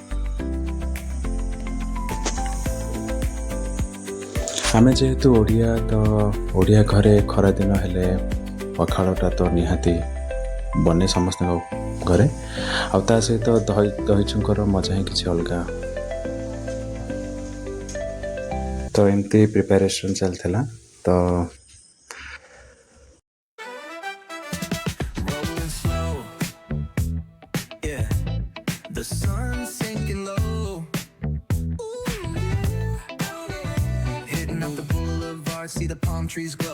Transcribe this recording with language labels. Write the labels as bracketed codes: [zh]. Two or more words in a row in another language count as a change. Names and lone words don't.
[or] ଆମେ ଯେହେତୁ ଓଡ଼ିଆ ତ ଓଡ଼ିଆ ଘରେ ଖରାଦିନ ହେଲେ ପଖାଳଟା ତ ନିହାତି ବନେ ସମସ୍ତଙ୍କ ଘରେ ଆଉ ତା ସହିତ ଦହି ଛୁଙ୍କର ମଜା ହିଁ କିଛି ଅଲଗା। ତ ଏମିତି ପ୍ରିପାରେସନ୍ ଚାଲିଥିଲା ତ [en] The sun's sinking low. Hitting up the boulevard, see the palm trees glow.